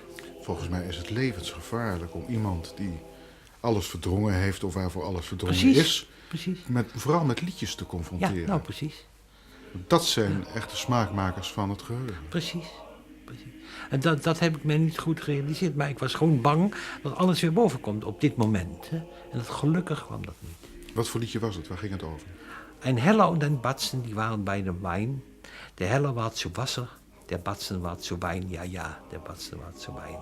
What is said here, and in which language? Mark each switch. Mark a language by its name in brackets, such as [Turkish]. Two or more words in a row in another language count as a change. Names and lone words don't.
[Dutch] Volgens mij is het levensgevaarlijk om iemand die alles verdrongen heeft of waarvoor alles verdrongen is, vooral met liedjes te confronteren. Ja, nou precies. Dat zijn echte smaakmakers van het geheugen. Precies. En dat heb ik mij niet goed gerealiseerd. Maar ik was gewoon bang dat alles weer boven komt op dit moment. Hè. En gelukkig kwam dat niet. Wat voor liedje was het? Waar ging het over? [German] Ein Heller und ein Batzen, die waren [Dutch] bij de wijn. [German] De Heller war zu Wasser, der Batzen war zu Wein. Ja, der Batzen war zu Wein.